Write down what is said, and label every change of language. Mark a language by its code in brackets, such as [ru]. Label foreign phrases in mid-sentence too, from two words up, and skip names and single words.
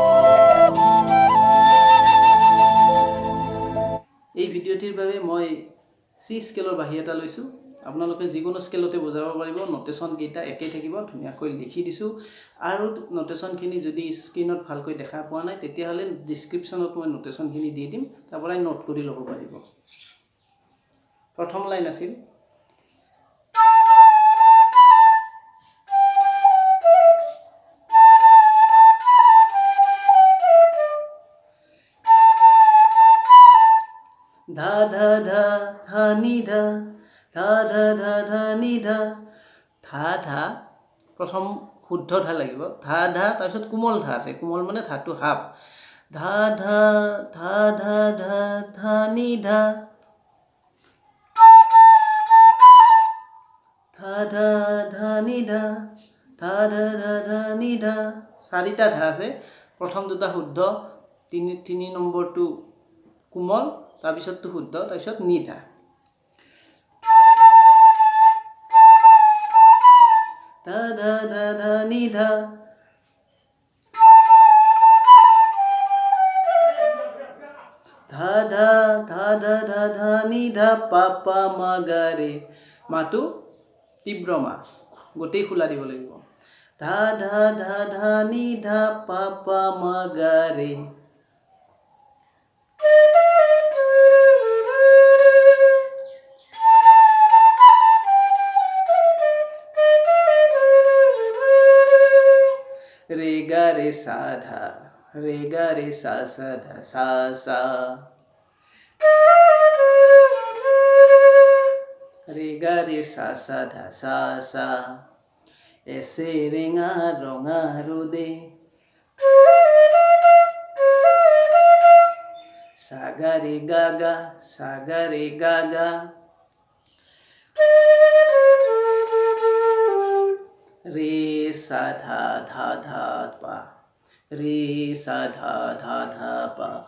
[as] এই ভিডিঅ'টিৰ বাবে মই চি স্কেলৰ বাঁহী এটা লৈছোঁ। আপোনালোকে যিকোনো স্কেলতে বজাব পাৰিব। নোটেশ্যন কেইটা একেই থাকিব, ধুনীয়াকৈ লিখি দিছোঁ। আৰু নোটেশ্যনখিনি যদি স্ক্ৰীনত ভালকৈ দেখা পোৱা নাই তেতিয়াহ'লে ডিছক্ৰিপশ্যনত মই নোটেশ্যনখিনি দি দিম, তাৰ পৰাই নোট কৰি ল'ব পাৰিব। প্ৰথম লাইন আছিল ধা ধা ধা ধা নি ধা ধা ধা ধা ধা নি ধা ধা ধা প্ৰথম শুদ্ধ ধা লাগিব। ধা ধা তাৰপিছত কোমল ধা আছে। কোমল মানে ধাটো হাফ। ধা ধা ধা ধা ধা ধা নি ধা ধা ধা ধা নি ধা ধা ধা ধা ধা নি ধা। চাৰিটা ধা আছে। প্ৰথম দুটা শুদ্ধ, তিনি নম্বৰটো কোমল, তাৰপিছতটো শুদ্ধ, তাৰপিছত নি ধা। ধা ধা ধা ধা নি ধা ধা ধা ধা ধা ধা ধা নি ধা পা পা মা গা ৰে। মাটো তীব্ৰ মা, গোটেই খোলা দিব লাগিব। ধা ধা ধা ধা নি ধা পা পা মা গা ৰে। रे गा रे सा धा, रे गा रे सा सा धा सा सा। रे गा रे सा सा धा सा सा। এসে রেঙা রঙা রোদে সাগা রে গাগা সাগা রে গাগা। রে সা ধা ধা ধা পা, রে সা ধা ধা ধা পা।